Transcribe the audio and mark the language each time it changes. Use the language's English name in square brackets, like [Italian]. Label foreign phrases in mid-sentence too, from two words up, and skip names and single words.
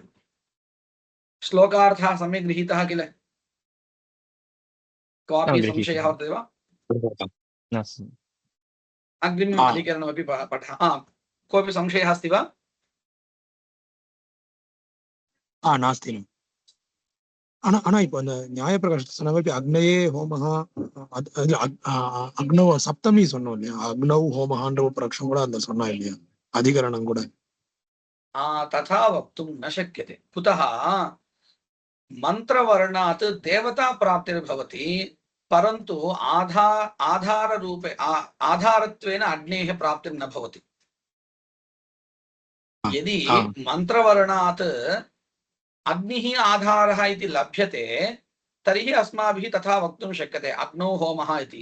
[Sanskrit] श्लोकार्थः सम्यक् गृहीतः किल? कोऽपि संशयः वर्तते वा? नास्ति। अग्रिमम् अधिकरणमपि पठामः। कोऽपि संशयः अस्ति वा? नास्ति। [Tamil] ஆனா இப்போ அந்த நியாயப்பிரகாசத்தை சொன்ன மாதிரி [Sanskrit] अग्नये होमः अग्नौ सप्तमी [Tamil] சொன்னோம் இல்லையா, அக்னவ் ஹோமஹான்ற ஒரு பிரக்ஷம் கூட அந்த சொன்னா இல்லையா அதிகரணம் கூட. [Sanskrit] तथा वक्तुं न शक्यते। कुतः? मंत्रवर्णात् देवता प्राप्तिर्भवति, परन्तु आधाररूपे आधारत्वेन अग्नेः प्राप्तिर् न भवति। यदि मंत्रवर्णात् अग्निः आधारः इति लभ्यते तर्हि अस्माभिः तथा वक्तुं शक्यते अग्नौ होमः इति।